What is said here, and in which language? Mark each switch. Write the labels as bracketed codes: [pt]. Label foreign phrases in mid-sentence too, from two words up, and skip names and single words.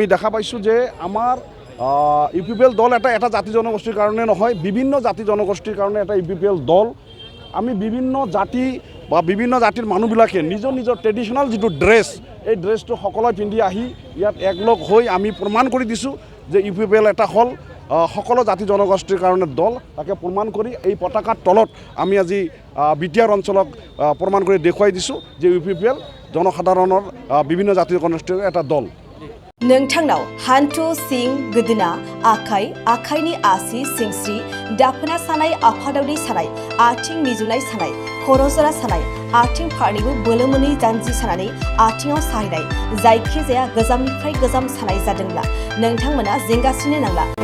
[as] দেখা পাইছোঁ যে আমাৰ UPPL দল এটা জাতি জনগোষ্ঠীৰ কাৰণে নহয় বিভিন্ন জাতি জনগোষ্ঠীৰ কাৰণে এটা UPPL দল আমি বিভিন্ন জাতি বা বিভিন্ন জাতিৰ মানুহবিলাকে নিজৰ নিজৰ ট্ৰেডিশ্যনেল যিটো ড্ৰেছ এই ড্ৰেছটো সকলোৱে পিন্ধি আহি ইয়াত একলগ হৈ আমি প্ৰমাণ কৰি দিছোঁ যে UPPL এটা হ'ল সকলো জাতি জনগোষ্ঠীৰ কাৰণে দল তাকে প্ৰমাণ কৰি এই পতাকাৰ তলত আমি আজি বিটিআৰ অঞ্চলক প্ৰমাণ কৰি দেখুৱাই দিছোঁ যে UPPL জনসাধাৰণৰ বিভিন্ন জাতি জনগোষ্ঠীৰ এটা দল [brx] नोंथांनाव हान्थु सिं गोदोना आखाइनि आसि सिंस्रि दाफोना सानाय आफादावनि सानाय आथिं मिजुनाय सानाय खर' जरा सानाय आथिं फारनैबो बोलो मोनै जानजि सानानै आथिङाव साहैनाय जायखिजाया गोजामनिफ्राय गोजाम सानाय जादोंब्ला नोंथांमोना जिंगासिनो नांला